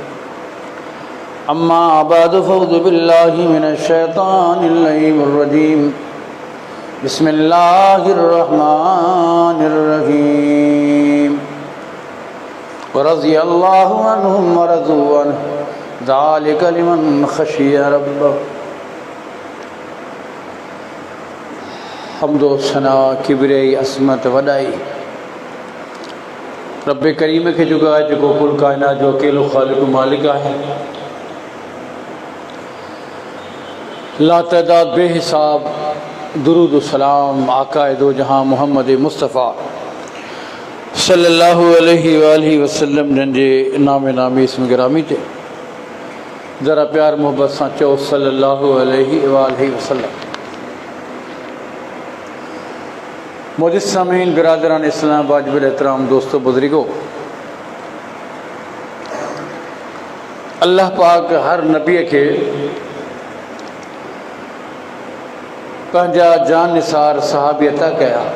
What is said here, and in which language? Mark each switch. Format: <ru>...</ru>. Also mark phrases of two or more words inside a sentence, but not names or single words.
<ar>أما بعد فأعوذ بالله من الشيطان اللعين الرجيم بسم الله الرحمن الرحيم ورضي الله عنهم ورضوا عنه ذلك لمن خشي ربه</ar> <sd>حمد و ثنا किबरियाई असमत वॾाई रब करीम खे जुगा है जो कुल कायनात जो अकेलो ख़ालिक मालिक है लातदाद बेहिसाब दुरूद सलाम आकाए दो जहां मोहम्मद मुस्तफ़ा</sd> <ar>صلى الله عليه وسلم</ar> <sd>जंहिंजे नामे नामी इसम गिरामी ते ज़रा प्यार मोहब्बत सां चओ</sd> <ar>صلى الله عليه وسلم.</ar> <sd>मोजिद सामीन बिरादरान इस्लाम वाजिब एहतराम दोस्तों बुजुर्गो, अल्लाह पाक हर नबी के पंहिंजा जान निसार सहाबी अता कया।</sd>